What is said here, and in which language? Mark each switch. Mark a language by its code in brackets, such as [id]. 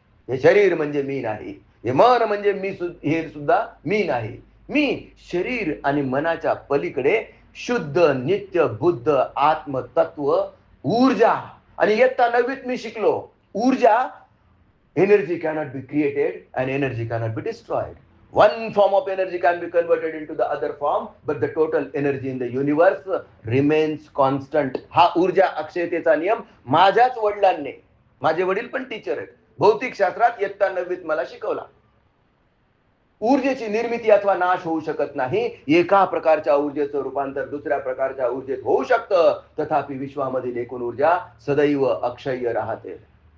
[mr] हे शरीर म्हणजे मी नाही, हे मन म्हणजे मी, हे सुद्धा मी नाही. मी शरीर आणि मनाच्या पलीकडे शुद्ध नित्य बुद्ध आत्मतत्व ऊर्जा. आणि इयत्ता 9वीत मी शिकलो, ऊर्जा, [en] Energy cannot be created and energy cannot be destroyed. One form of energy can be converted into the other form, but the total energy in the universe remains constant. [mr] हा ऊर्जा अक्षयतेचा नियम माझ्याच वडिलांनी, माझे वडील पण टीचर आहेत, भौतिक शास्त्रात इयत्ता 9वीत मला शिकवला. ऊर्जेची निर्मिती अथवा नाश होऊ शकत नाही. एका प्रकारच्या ऊर्जेचं रूपांतर दुसऱ्या प्रकारच्या ऊर्जेत होऊ शकतं, तथापि विश्वामधील एकूण ऊर्जा सदैव अक्षय राहते.